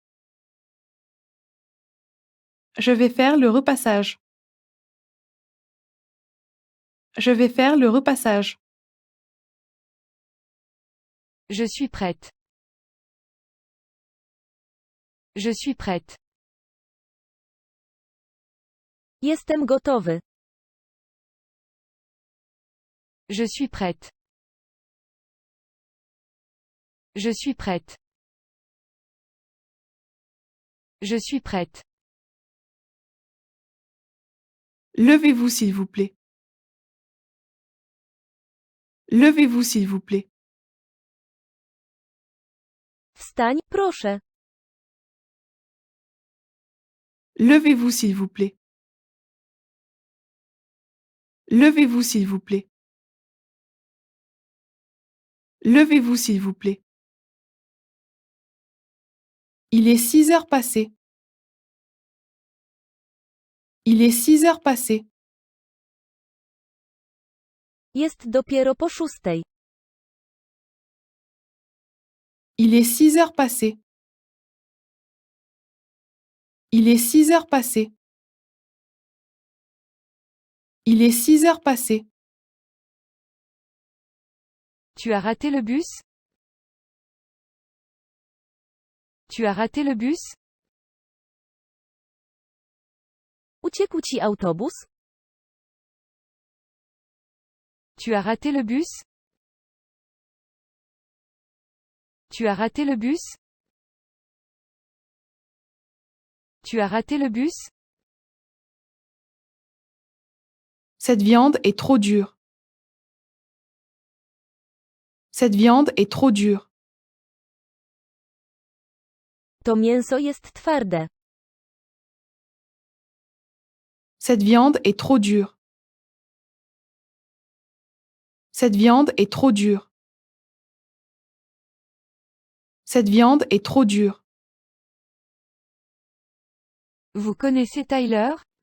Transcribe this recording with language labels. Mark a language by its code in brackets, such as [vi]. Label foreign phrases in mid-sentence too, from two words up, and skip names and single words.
[fr] Je vais faire le repassage. Je vais faire le repassage. Je suis prête. Je suis prête. [pl] Jestem gotowy. [fr] Je suis prête. Je suis prête. Je suis prête. Levez-vous s'il vous plaît. Levez-vous s'il vous plaît. [pl] Wstań, proszę. [fr] Levez-vous s'il vous plaît. Levez-vous s'il vous plaît. Levez-vous s'il vous plaît. Il est 6 heures passées. Il est 6 heures passées. [pl] Jest dopiero po 6. [fr] Il est 6 heures passées. Il est 6 heures passées. Il est 6 heures passées. Tu as raté le bus? Tu as raté le bus? [pl] Uciekł ci autobus? [fr] Tu as raté le bus? Tu as raté le bus? Tu as raté le bus? Cette viande est trop dure. Cette viande est trop dure. [pl] To mięso jest twarde. [fr] Cette viande est trop dure. Cette viande est trop dure. Cette viande est trop dure. Vous connaissez Tyler?